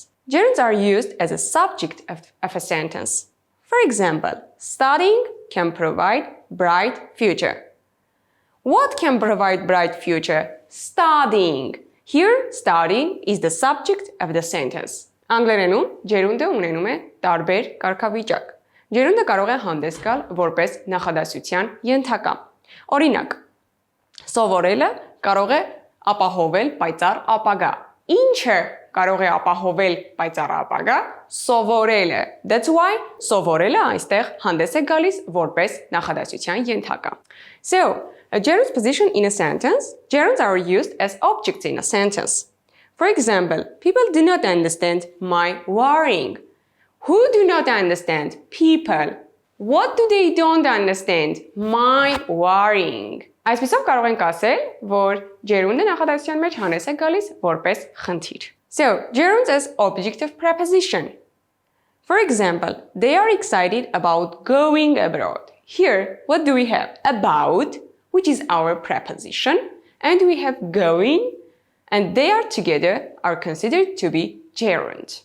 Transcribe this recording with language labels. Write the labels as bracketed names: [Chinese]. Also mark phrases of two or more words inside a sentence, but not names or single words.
[English] Gerunds are used as a subject of a sentence. For example, studying can provide bright future. What can provide bright future? Studying. Here, studying is the subject of the sentence. [Armenian] Անգլերենում ջերունդը ունենում է տարբեր կարգավիճակ։ Ջերունդը կարող է հանդես գալ որպես նախադասության ենթակա։ Օրինակ, սովորելը կարող է ապահովել պայծառ ապագա։ Ինչը կարող է ապահովել պայծառ ապագա, սովորելը։ [English] That's why [Armenian] սովորելը այստեղ հանդես է գալիս որպես նախադասության ենթակա։ [English] So, a gerund's position in a sentence, gerunds are used as objects in a sentence. For example, people do not understand my worrying. Who do not understand? People. What do they don't understand? My worrying. [Armenian] Այսպիսով կարող ենք ասել, որ gerundը նախադասության մեջ հանդես է գալիս որպես խնդիր։ [English] So, gerunds as object of preposition. For example, they are excited about going abroad. Here, what do we have? About, which is our preposition, and we have going, and they are together are considered to be gerund.